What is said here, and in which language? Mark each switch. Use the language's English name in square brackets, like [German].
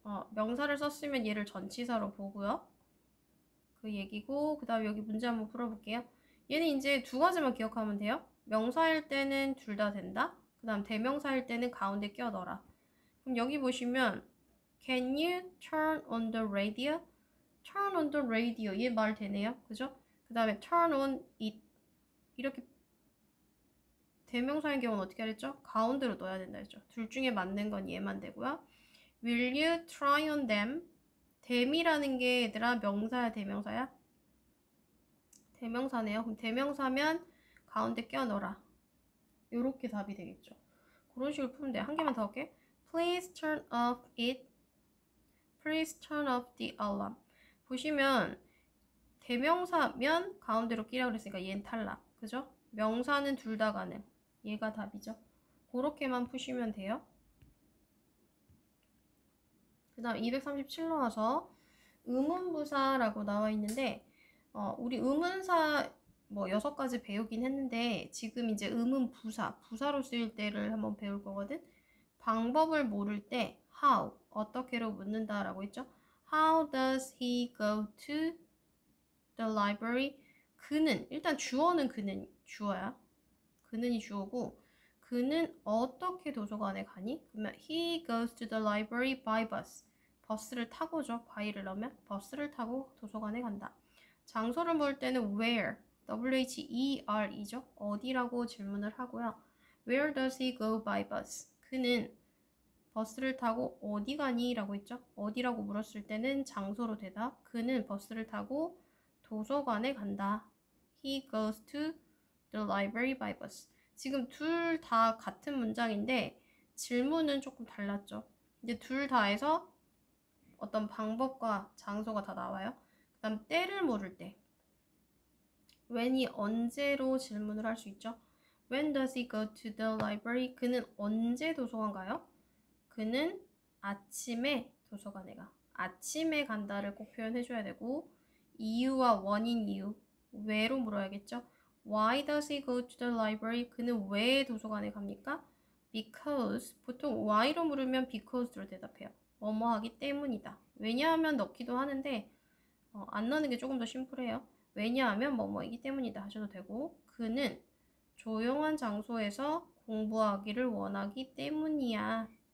[Korean] 명사를 썼으면 얘를 전치사로 보고요. 그 얘기고 그 다음에 여기 문제 한번 풀어볼게요. 얘는 이제 두 가지만 기억하면 돼요. 명사일 때는 둘 다 된다. 그 다음 대명사일 때는 가운데 껴 넣어라. 그럼 여기 보시면 [English] Can you turn on the radio? Turn on the radio. [Korean] 얘 말 되네요. 그죠? 그 다음에 [English] turn on it. [Korean] 이렇게 대명사인 경우는 어떻게 하랬죠? 가운데로 넣어야 된다 했죠. 둘 중에 맞는 건 얘만 되고요. [English] Will you try on them? [Korean] them이라는 게 얘들아 명사야 대명사야? 대명사네요. 그럼 대명사면 가운데 껴 넣어라. 요렇게 답이 되겠죠. 그런 식으로 풀면 돼요. 한 개만 더 할게. [English] Please turn off it. Please turn off the alarm. [Korean] 보시면 대명사면 가운데로 끼라고 그랬으니까 얘는 탈락. 그죠? 명사는 둘 다 가능. 얘가 답이죠. 그렇게만 푸시면 돼요. 그 다음 237로 와서 의문부사라고 나와 있는데 우리 의문사 뭐 6가지 배우긴 했는데 지금 이제 의문부사, 부사로 쓰일 때를 한번 배울 거거든. 방법을 모를 때 how, 어떻게로 묻는다라고 했죠. [English] How does he go to the library? [Korean] 그는, 일단 주어는 그는 주어야. 그는이 주어고 그는 어떻게 도서관에 가니? 그러면 [English] he goes to the library by bus. [Korean] 버스를 타고죠. by를 넣으면 버스를 타고 도서관에 간다. 장소를 볼 때는 where, where이죠. 어디라고 질문을 하고요. [English] Where does he go by bus? [Korean] 그는 버스를 타고 어디 가니? 라고 했죠. 어디라고 물었을 때는 장소로 대답. 그는 버스를 타고 도서관에 간다. [English] He goes to the library by bus. [Korean] 지금 둘 다 같은 문장인데 질문은 조금 달랐죠. 이제 둘 다에서 어떤 방법과 장소가 다 나와요. 그 다음 때를 모를 때 when이 언제로 질문을 할 수 있죠. [English] When does he go to the library? [Korean] 그는 언제 도서관 가요? 그는 아침에 도서관에 가. 아침에 간다를 꼭 표현해줘야 되고 이유와 원인 이유 왜로 물어야겠죠. [English] Why does he go to the library? [Korean] 그는 왜 도서관에 갑니까? [English] Because. [Korean] 보통 why로 물으면 because로 대답해요. 뭐뭐 하기 때문이다. 왜냐하면 넣기도 하는데 안 넣는 게 조금 더 심플해요. 왜냐하면 뭐뭐이기 때문이다 하셔도 되고 그는 조용한 장소에서 공부하기를 원하기 때문이야.